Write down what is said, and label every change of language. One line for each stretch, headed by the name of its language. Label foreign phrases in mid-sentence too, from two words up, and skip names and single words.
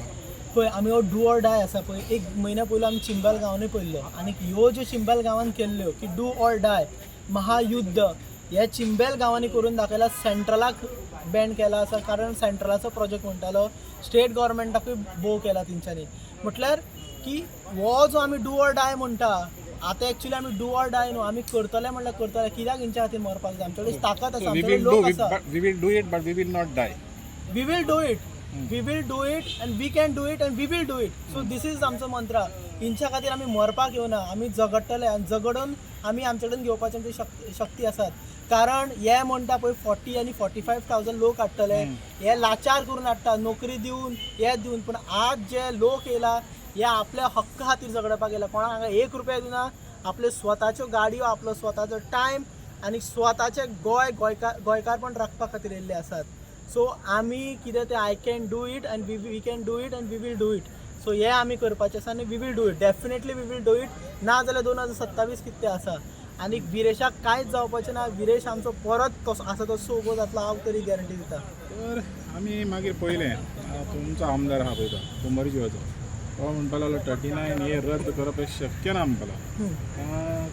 Konkani: पळय आमी हो
English: do or die
Konkani: आसा पळय एक म्हयन्या पयलीं आमी चिंबल गांवांनी पळयल्लो आनी ह्यो ज्यो चिंबल गांवांत केल्ल्यो की
English: do or die
Konkani: महायुद्ध हे चिंबेल गांवांनी करून दाखयला सेंट्रलाक बँड केला आसा कारण सेंट्रलाचो प्रोजेक्ट म्हणटालो स्टेट गव्हर्मेंटाकूय भोव केला तेंच्यांनी म्हटल्यार की हो जो आमी
English: do or die
Konkani: म्हणटा आतां एक्चुअली आमी
English: do or die
Konkani: न्हू आमी करतले म्हणल्यार करतले कित्याक हेंच्या खातीर मरपाक जाय आमचे कडेन ताकद आसा आमचे कडेन लोक आसा.
English: we will do it but we will not die. We will do it and we can do it and we will do it. So this is
Konkani: आमचो मंत्र. हिंच्या खातीर आमी मरपाक येवना आमी झगडटले आनी झगडून आमी आमचे कडेन घेवपाची आमची शक्ती आसात कारण हे म्हणटा पळय 40 आनी 45,000 लोक हाडटले हे लाचार करून हाडटा नोकरी दिवन हे दिवन पूण आज जे लोक येयला हे आपल्या हक्क खातीर झगडपाक येयला कोणाक हांगा 1 रुपया दिना आपल्यो स्वताच्यो गाडयो आपलो स्वताचो टायम आनी स्वताचे गोंयकारपण राखपा खातीर येयल्ले आसात.
English: सो
Konkani: आमी कितें तें
English: I can do it and we can do it and we will do it.
Konkani: सो हे आमी करपाचें आसा आनी
English: we will do it definitely we will do it
Konkani: ना जाल्यार 2027 कितें तें आसा आनी विरेशाक कांयच जावपाचें ना. विरेश आमचो परत कसो आसा तसो उबो जातलो हांव तरी गॅरंटी दिता. तर आमी मागीर पयलें तुमचो आमदार आहा पळय तो कुंभरजीवाचो तो म्हणपाक लागलो 39 हे रद्द करप हें शक्य ना म्हणपाक लागलो.